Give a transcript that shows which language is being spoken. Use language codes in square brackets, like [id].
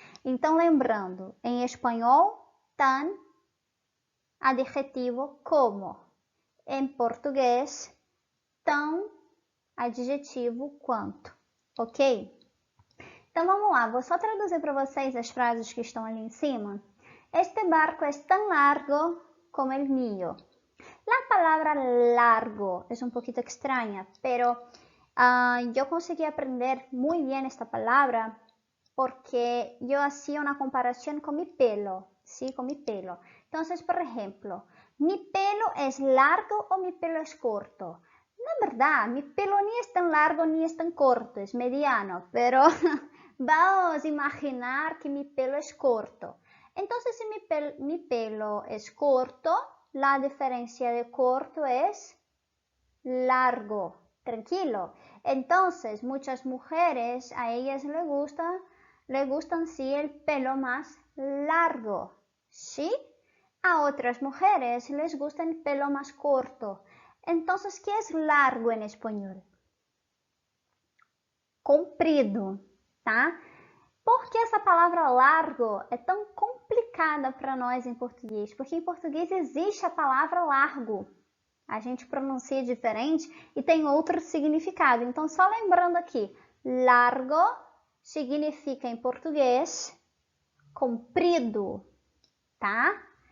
[pt] Então, lembrando, em espanhol, tan, adjetivo, como. Em português, tão, adjetivo, quanto. Ok? Então, vamos lá. Vou só traduzir para vocês as frases que estão ali em cima. [es] Este barco es tan largo como el mío. La palabra largo es un poquito extraña, pero yo conseguí aprender muy bien esta palabra porque yo hacía una comparación con mi pelo, ¿sí? Con mi pelo. Entonces, por ejemplo, ¿mi pelo es largo o mi pelo es corto? Na verdad, mi pelo ni es tan largo ni es tan corto, es mediano, pero vamos a imaginar que mi pelo es corto. Entonces, si mi pelo es corto, la diferencia de corto es largo, tranquilo. Entonces, muchas mujeres, a ellas le gustan sí el pelo más largo, ¿sí? A otras mujeres les gusta el pelo más corto. Entonces, ¿qué es largo en español? [pt] Comprido, tá? Por que essa palavra largo é tão complicada para nós em português? Porque em português existe a palavra largo. A gente pronuncia diferente e tem outro significado. Então, só lembrando aqui, largo significa em português comprido, tá?